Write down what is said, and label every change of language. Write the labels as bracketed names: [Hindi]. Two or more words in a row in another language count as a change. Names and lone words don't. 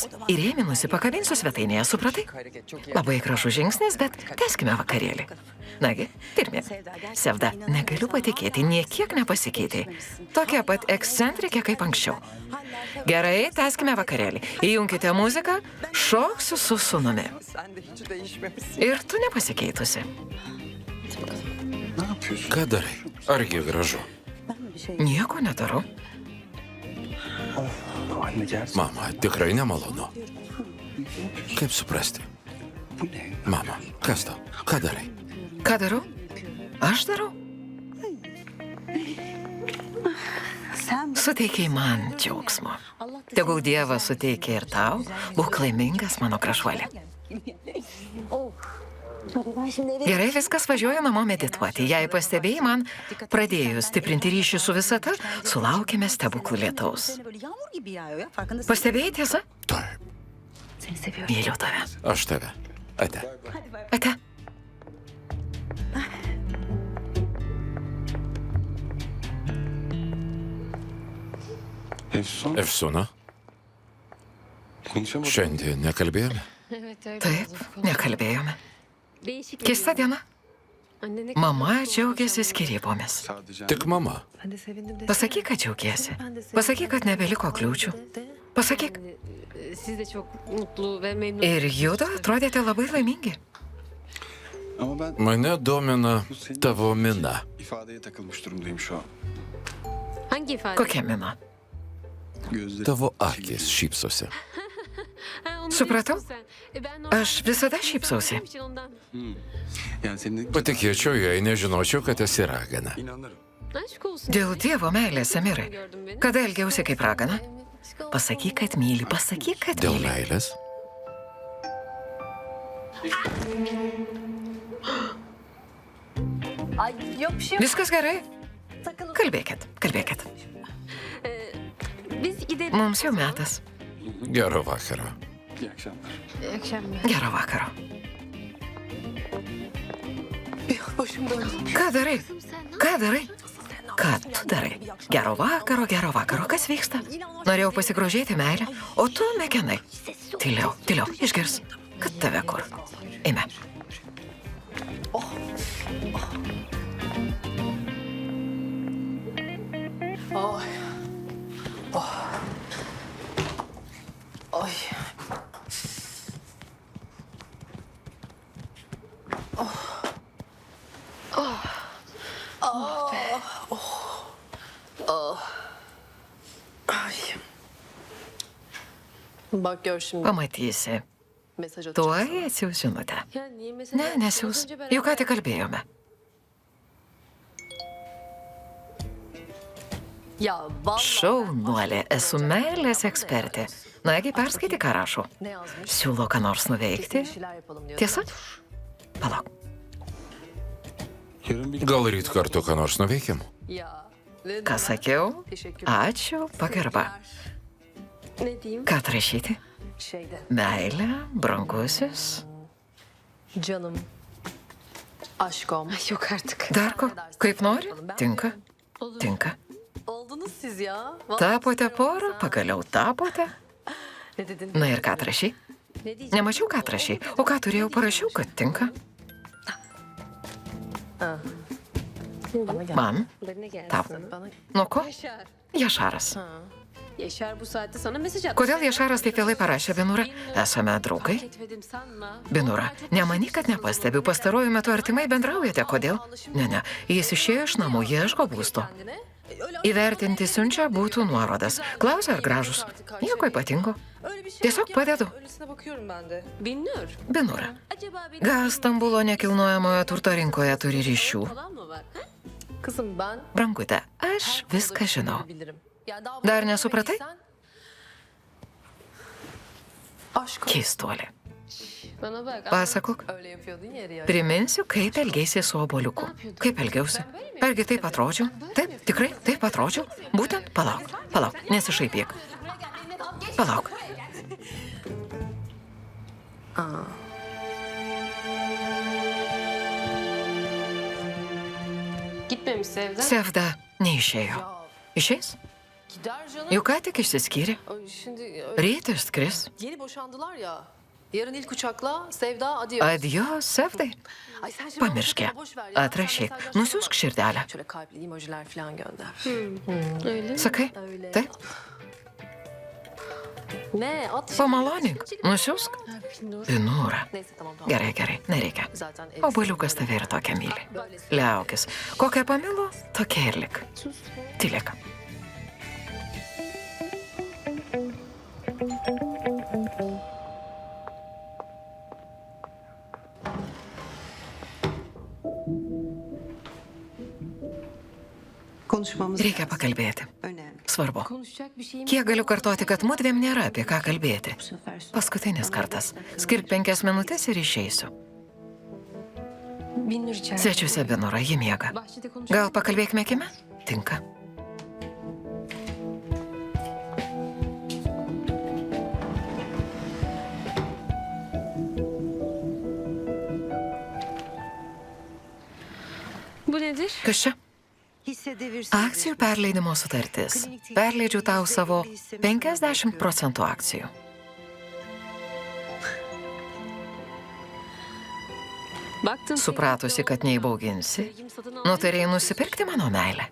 [Lithuanian] Įrėminusi pakabinsiu svetainėje, supratai? Labai gražus žingsnis, bet tęskime vakarėlį. Nagi, pirmie. Sevda, negaliu patikėti, niekiek nepasikeitė. Tokia pat ekscentrikė kaip anksčiau. Gerai, tęskime vakarėlį. Įjunkite muziką, šoksiu su sūnumi. [Turkish] Sen de hiç değişmemişsin. [Lithuanian] Ir tu nepasikeitusi. Ką darai? Argi gražu? Nieko nedarau. [Turkish] Anne gerçekten [Lithuanian] Mama, tikrai nemalonu. Kaip suprasti? [Turkish] bu ne? [Lithuanian] Mama, kas tau? Ką darai? Ką darau? Aš darau? [Turkish] Sen [Lithuanian] Suteikiai man džiaugsmo. Tegul Dievas suteikia ir tau, būk laimingas mano krašuolė. Gerai, viskas, važiuoju namo medituoti. Jei pastebėjai, man pradėjus stiprinti ryšį su visata, sulaukėme stebuklų lietaus. [Turkish] böyle yağmur gibi yağıyor ya. Farkındasın. [Lithuanian] Pastebėjai tiesa? Taip, [Turkish] Seni seviyorum. [Lithuanian] Myliu tave. aš tave. Ate. Ate. Efsun, Efsuna, [Turkish] dün akşam [Lithuanian] šiandien nekalbėjome? Taip, nekalbėjome. Keista diena. Mama džiaugiasi skirybomis. [Turkish] sadece [Lithuanian] Tik mama. [Turkish] Ben de sevindim de. [Lithuanian] Pasakyk, kad džiaugiesi. Pasakyk, kad nebeliko kliūčių. Pasakyk. [Turkish] Siz de çok mutlu ve memnun. [Lithuanian] Ir judu atrodėte labai laimingi. [Turkish] ama ben [Lithuanian] Mane domina tavo mina. [Turkish] ifadeye takılmış durumdayım şu an. Hangi ifade? [Lithuanian] Kokia mina? [Turkish] Gözlerim [Lithuanian] Tavo akis šypsosi. [Turkish] Ha, onu [Lithuanian] Supratau. [Turkish] biliyorsun sen. Ben normal- [Lithuanian] Aš visada šypsausi. [Turkish] için ondan. Yani senin [Lithuanian] Patikėčiau, jei nežinočiau, kad esi ragana. [Turkish] inanırım. Aşk olsun. [Lithuanian] Dėl Dievo meilės, Amirai. [Turkish] Gördün beni. [Lithuanian] Kada elgiausi kaip ragana? [Turkish] Aşk olsun. [Lithuanian] Pasakyk, kad myli, pasakyk, kad Dėl myli. meilės? [Turkish] Ay yok bir şey yok. [Lithuanian] Viskas gerai? Kalbėkit, kalbėkit. [Turkish] Biz gidelim. [Lithuanian] Mums jau metas. Gero vakaro. [Turkish] İyi akşamlar. İyi akşamlar. [Lithuanian] Gero vakaro. [Turkish] Başım döndü. [Lithuanian] Ką darai? [Turkish] Sen ne [Lithuanian] Ką darai? Ką tu darai? Gero vakaro, gero vakaro. Kas vyksta? Norėjau pasigrožėti meilę, o tu mėginai. Tyliau, tyliau, išgirs. Kad tave kur? Eime. [Turkish] Ay. Ay. Bak gör şimdi. [Lithuanian] Pamatysi. [Turkish] Mesaj atacağım. [Lithuanian] Tuoj atsiųs žinutę. [Turkish] Ya niye mesela? [Lithuanian] Ne, nesiūs. Juk ką tik kalbėjome. [Turkish] Ya vallahi. [Lithuanian] Šaunuolė, esu meilės ekspertė. Nagi, perskaityk, ką rašo. [Turkish] Ne yazmış? [Lithuanian] Siūlo ką nors nuveikti. [Turkish] Bir şeyler yapalım diyor. [Lithuanian] Tiesa? Palauk. [Turkish] Yarın bir [Lithuanian] Gal ryt kartu ką nors nuveikim? [Turkish] Ya. ne [Lithuanian] Ką [Turkish] diyor? [Lithuanian] sakiau? [Turkish] Teşekkürler. [Lithuanian] Ačiū, pagarba. [Turkish] Ne diyeyim? [Lithuanian] Ką atrašyti? [Turkish] Şeyde. [Lithuanian] Meilė, brangusis. [Turkish] Canım. Aşkom. Ay yok artık. [Lithuanian] Darko, kaip nori? Tinka. Tinka. [Turkish] Oldunuz siz ya. Vallahi [Lithuanian] Tapote porą, pagaliau tapote. [Turkish] Ne dedin? [Lithuanian] Na ir ką atrašy? [Turkish] Ne diyeceğim? [Lithuanian] Nemačiau, ką atrašy. O ką turėjau, parašiau, kad tinka. [Turkish] Bana gel. [Lithuanian] Man? [Turkish] Bana gelsin. [Lithuanian] Tau. [Turkish] Bana. [Lithuanian] Nuo ko? Yaşar. Jašaras. [Turkish] Yaşar bu saatte sana mesaj atmış. [Lithuanian] Kodėl Jašaras taip vėlai parašė, Binura? Esame draugai? [Turkish] Ketmedim sanma. [Lithuanian] Binura, nemanyk, kad nepastebiu. Pastaruoju metu artimai bendraujate. Kodėl? Ne. Jis išėjo iš namų, ieško būsto. [Turkish] Kendine. Öyle [Lithuanian] Įvertinti siunčia būtų nuorodas. Klausia, ar gražus. Nieko ypatingo. [Turkish] öyle bir şey [Lithuanian] Tiesiog [Turkish] yok ya. [Lithuanian] padedu. [Turkish] Öylesine bakıyorum ben de. Binnur. [Lithuanian] Binura. [Turkish] Acaba benim [Lithuanian] Gal Stambulo nekilnojamojo turto rinkoje turi ryšių? [Turkish] falan mı var? Ha? Kızım ben [Lithuanian] Brangute, aš viską žinau. [Turkish] bilirim. Ya daha [Lithuanian] Dar [Turkish] bunu [Lithuanian] nesupratai? [Turkish] bilmediysen- Aşkım. [Lithuanian] Keistuolė. [Turkish] Bana bak. [Lithuanian] Pasakok, [Turkish] Öyle yapıyordun ya Riya. [Lithuanian] priminsiu, kaip elgėsi su oboliuku. Kaip elgiausi? Argi taip atrodžiau? Taip, tikrai taip atrodžiau. Būtent, palauk, nesišaipyk. Palauk. [Turkish] Gitmemiş Sevda. [Lithuanian] Sevda neišėjo. Išeis? [Turkish] Gider canım. [Lithuanian] Juk ką tik išsiskyrė. [Turkish] Ay, şimdi öyle- [Lithuanian] Ryt išskris. [Turkish] yeni boşandılar ya. Yarın ilk uçakla Sevda adios. [Lithuanian] Adios, Sevdai. [Turkish] Ay sen şimdi [Lithuanian] Pamirškė. [Turkish] anlatma, boş ver ya. Sen [Lithuanian] Atrašyk. [Turkish] mesajlaşma. [Lithuanian] Nusiųsk širdelę. [Turkish] Şöyle kalpli emojiler falan gönder. Öyle. [Lithuanian] Sakai? [Turkish] Öyle. [Lithuanian] Taip, [Turkish] Ne at. [Lithuanian] pamalonink. Nusiųsk. [Turkish] Binnur. [Lithuanian] Binura. [Turkish] Neyse tamam. [Lithuanian] Gerai, nereikia. [Turkish] Zaten [Lithuanian] Oboliukas tave ir tokia myli. Liaukis. Kokią pamilo, tokia ir lik. [Turkish] Sus. [Lithuanian] Tylėk. [Turkish] Konuşmamız [Lithuanian] Reikia pakalbėti. [Turkish] önemli. [Lithuanian] Svarbu. [Turkish] Konuşacak bir şeyim [Lithuanian] Kiek galiu kartoti, kad mudviem nėra apie ką kalbėti. [Turkish] Bu sefer sus. [Lithuanian] Paskutinis kartas. Skirk 5 minutės ir išeisiu. [Turkish] Binnur içeride. [Lithuanian] Svečiuose Binura, ji miega. [Turkish] Bahçede konuş. [Lithuanian] Gal pakalbėkime kime? Tinka. [Turkish] Bu nedir? [Lithuanian] Kas čia? [Turkish] Hisse devir [Lithuanian] Akcijų perleidimo sutartis. Perleidžiu tau savo 50% akcijų. [Turkish] Baktın. [Lithuanian] Supratusi, kad neįbauginsi, [Turkish] Sevgimi satın al. [Lithuanian] nutarėjai nusipirkti mano meilę.